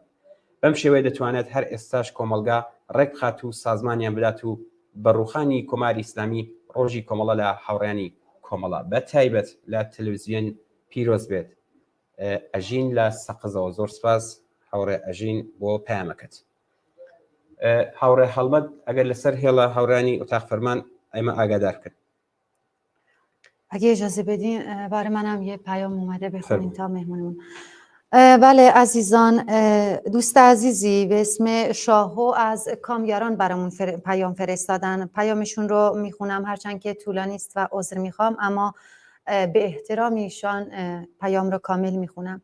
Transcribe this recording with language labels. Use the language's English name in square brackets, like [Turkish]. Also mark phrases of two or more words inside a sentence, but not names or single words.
[Central Kurdish] بەم شێوەیە دەتوانێت هەر ئێستاش کۆمەلگا ڕێک بخات و سازمانیان بدات و بەڕووخانی کۆماری ئیسلامی ڕۆژی کۆمەڵە لە هاوڕێنی کۆمەڵە بە تایبەت لە تەلەڤیزیۆن پیرۆز بێت. ئەژین لە سەقزەوە زۆر سپاس هاوڕێ ئەژین بۆ پامەکەت. هاوڕێ هەڵمەت ئەگەر لەسەر هێڵە هاوڕانی ئۆتاق فەرمان ئەمە ئاگادار کرد. [Persian] اگه اجازه بدین برای منم یه پیام اومده بخونیم تا مهمونمون. بله عزیزان، دوست عزیزی به اسم شاهو از کامیاران برامون پیام فرستادن. پیامشون رو میخونم هرچند که طولانی است و عذر میخوام اما به احترام ایشان پیام رو کامل میخونم.